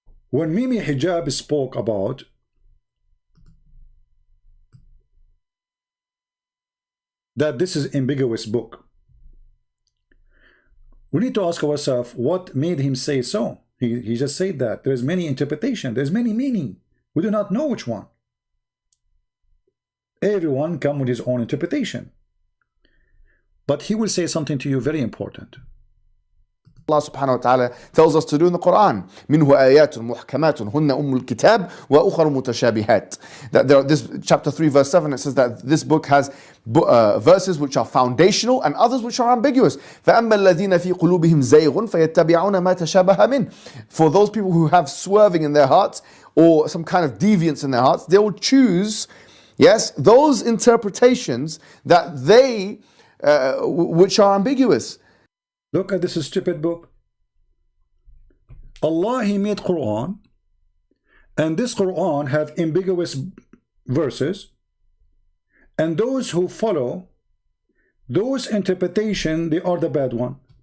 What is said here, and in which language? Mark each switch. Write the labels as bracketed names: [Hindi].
[English] When Mimi Hijab spoke about that this is ambiguous book, we need to ask ourselves what made him say so. He just said that there's many interpretation, there's many meaning. We do not know which one. Everyone come with his own interpretation. But he will say something to you very important. Allah subhanahu wa ta'ala tells us to do in the Quran. [Arabic] منه آيات محكمات هن أم الكتاب وأخر متشابهات. [English] That this chapter 3 verse 7, it says that this book has verses which are foundational and others which are ambiguous. [Arabic] فأما الذين في قلوبهم زيغ فيتبعون ما تشابه منه. [English] For those people who have swerving in their hearts or some kind of deviance in their hearts, they will choose, yes, those interpretations that they which are ambiguous. Look at this stupid book. Allah, He made Quran, and this Quran have ambiguous verses, and those who follow those interpretation, they are the bad one.